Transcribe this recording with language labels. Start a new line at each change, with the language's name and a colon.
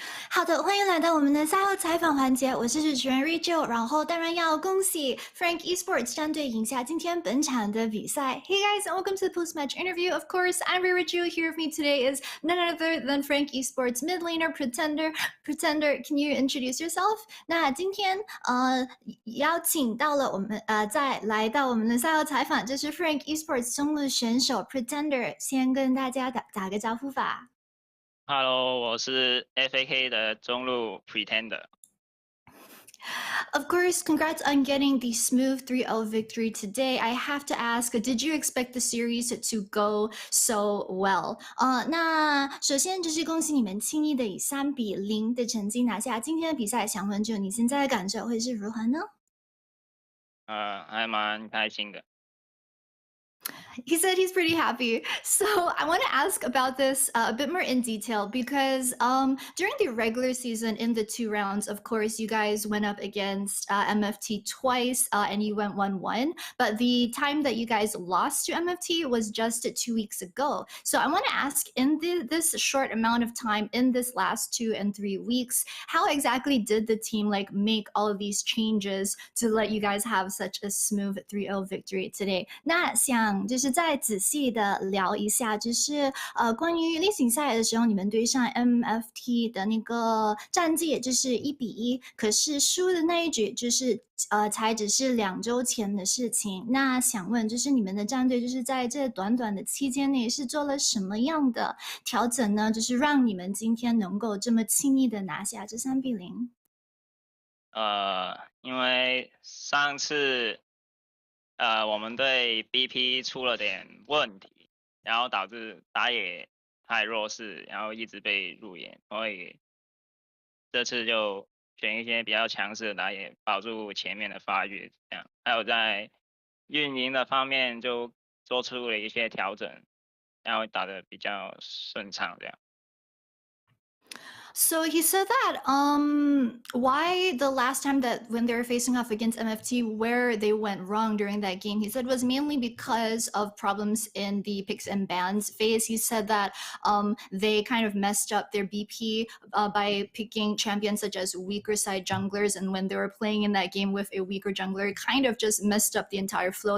Chinese: 好的，欢迎来到我们的赛后采访环节，我是主持人 Rachel，然后当然要恭喜 Frank Esports 战队赢下今天本场的比赛。
English: Hey guys, and welcome to the post-match interview. Of course, I'm Rachel. Here with me today is none other than Frank Esports mid laner Pretender. Pretender, can you introduce yourself?
Chinese: 那今天邀请到了我们再来到我们的赛后采访，就是 Frank Esports 中路选手 Pretender， 先跟大家打个招呼吧。 Hello， 我是 FAK 的中路 Pretender。
English: Of course, congrats on getting the smooth 3-0 victory today. I have to ask, did you expect the series to go so well?
Chinese: 那首先就是恭喜你们轻易的以3-0的成绩拿下今天的比赛，想问就你现在的感受会是如何呢？还蛮开心的。
English: He said he's pretty happy. So I want to ask about this a bit more in detail because during the regular season in the 2 rounds, of course, you guys went up against MFT twice and you went 1-1. But the time that you guys lost to MFT was just 2 weeks ago. So I want to ask, in this short amount of time, in this last 2 and 3 weeks, how exactly did the team make all of these changes to let you guys have such a smooth 3-0 victory today?
Chinese: 那想就是再仔细的聊一下，就是关于例行赛的时候，你们对上 MFT 的那个战绩就是1-1，可是输的那一局就是才只是2周前的事情。那想问，就是你们的战队就是在这短短的期间内是做了什么样的调整呢？就是让你们今天能够这么轻易的拿下这3-0？因为上次我们队 BP 出了点问题，然后导致打野太弱势，然后一直被入野，所以这次就选一些比较强势的打野，保住前面的发育，这样。还有在运营的方面就做出了一些调整，然后打得比较顺畅，这样。
English: So he said that why the last time that when they were facing off against MFT, where they went wrong during that game, he said was mainly because of problems in the picks and bans phase. He said that they kind of messed up their BP by picking champions such as weaker side junglers, and when they were playing in that game with a weaker jungler, it kind of just messed up the entire flow.